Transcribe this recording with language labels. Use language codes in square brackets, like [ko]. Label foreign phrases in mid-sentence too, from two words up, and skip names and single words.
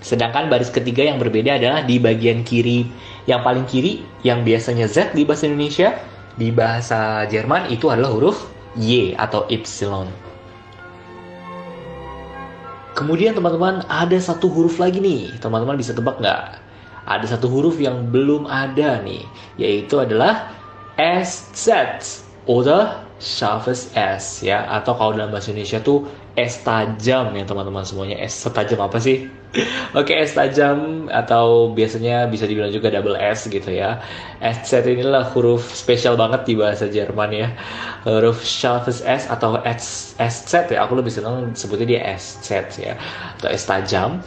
[id] Sedangkan baris ketiga yang berbeda adalah di bagian kiri. Yang paling kiri, yang biasanya Z di bahasa Indonesia, di bahasa Jerman itu adalah huruf Y atau Y. Kemudian teman-teman ada satu huruf lagi nih. Teman-teman bisa tebak nggak? Ada satu huruf yang belum ada nih, yaitu adalah SZ [de] oder scharfes S [id] ya, atau kalau dalam bahasa Indonesia tuh S tajam ya teman-teman semuanya. S setajam apa sih? Oke, S tajam atau biasanya bisa dibilang juga [en] double S [id] gitu ya. SZ inilah huruf spesial banget di bahasa Jerman ya. Huruf [de] scharfes S [id] atau SZ ya, aku lebih senang sebutnya dia SZ ya, atau S tajam.